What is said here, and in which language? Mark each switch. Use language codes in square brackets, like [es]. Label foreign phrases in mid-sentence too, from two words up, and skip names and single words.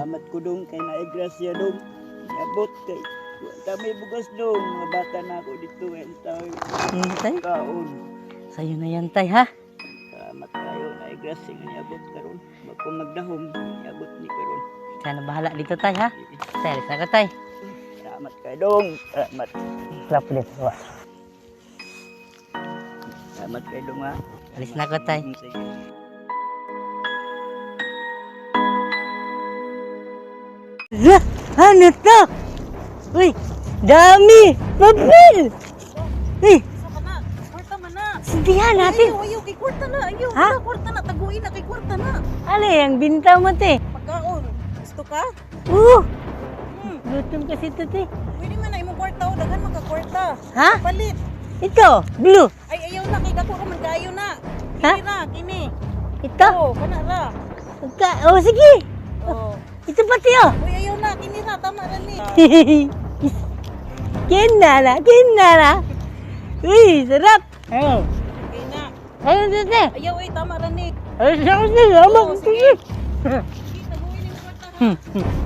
[ceb] Salamat ko dong kay naigrasya dong. Abot kay kami bugas dong. [tl] Mga bata na ako dito ngayon tayo. Tay, [ceb] Kaon. [tl] sa'yo na yan, tay, ha? [ceb] Salamat kayo naigrasya nga niabot karon. Bago magdahom niabot ni karon. [tl] Ikaw na bahala dito, tay, ha? Tay, alis na ka, tay. [ceb] Salamat kayo dong. Salamat. [tl] Clap ulit. [ceb] Salamat kayo dong ha. [tl] Alis na ko, tay. Sige. Lah, ano to? Uy, dami! Papel! Uy, [ceb] Saka na. Kwarta man na. [tl] sindihan natin. [ceb] Ayaw. Kay kwarta na. Ayaw. Ha? Kwarta na. Taguin na kay kwarta na. [tl] Ano yung binta mo, te? [ceb] Pagkaon. Gusto ka? [tl] Gutom kasi ito, te. [ceb] Pwede man na imong kwarta o. Daghan magka-kwarta. Ha? Palit. [tl] Ito, blue. [ceb] Ay, ayaw na. Kay dako man kaayo na. Ha? Kini na. Kini. [tl] Ito. [ceb] Oo, kana ra. Oh, sige. Oo. [tl] Ito pati, oh. [ceb] Uy, ayaw na. Kini ra. Tama na ni. Kinara. Uy, sarap. Ayun. Okay na. Ayun, te. Ayaw ay tama ra ni. [tl] Ayun, sarap, te. Salamat. [ceb] Oo, sige. Sige, taguin imong kwarta ha.